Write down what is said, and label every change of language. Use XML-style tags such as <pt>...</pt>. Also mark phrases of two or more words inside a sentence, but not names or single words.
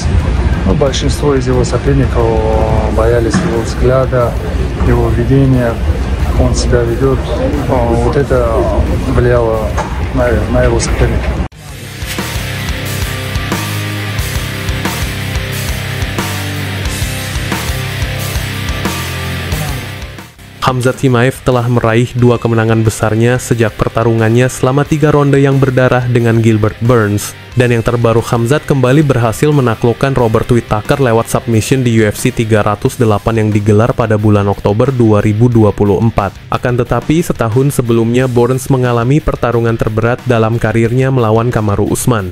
<ru>Но большинство из его соперников боялись его взгляда, его ведения, он себя ведет. Вот это влияло на его соперника.</ru> <id>Khamzat Chimaev telah meraih 2 kemenangan besarnya sejak pertarungannya selama 3 ronde yang berdarah dengan Gilbert Burns. Dan yang terbaru, Khamzat kembali berhasil menaklukkan Robert Whittaker lewat submission di UFC 308 yang digelar pada bulan Oktober 2024. Akan tetapi, setahun sebelumnya Burns mengalami pertarungan terberat dalam karirnya melawan Kamaru Usman.</id>